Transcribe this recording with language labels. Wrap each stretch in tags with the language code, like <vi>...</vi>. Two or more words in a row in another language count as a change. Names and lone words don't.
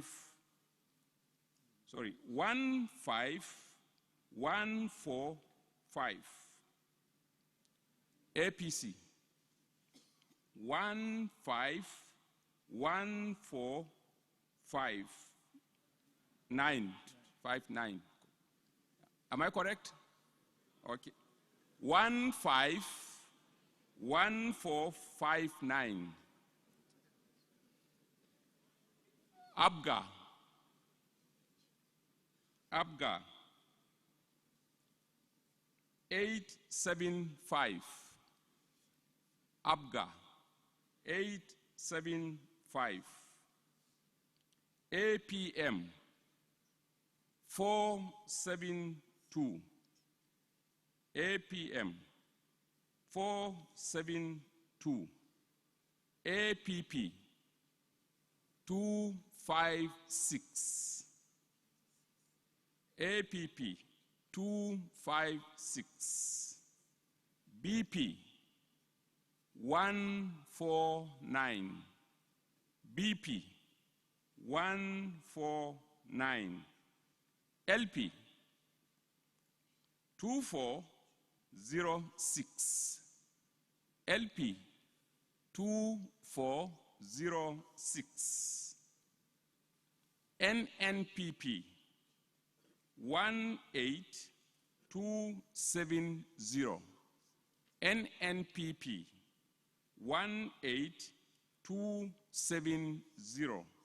<en>Sorry, 15145. APC, 15145. 959. Am I correct? Okay. 151459. ABGA. ABGA. 875. ABGA. 875. APM. 472. APM, 472. APP, 256. APP, 256. BP, 149. BP, 149. LP, 2406. LP, 2406. NNPP 18270. NNPP 18270.</en>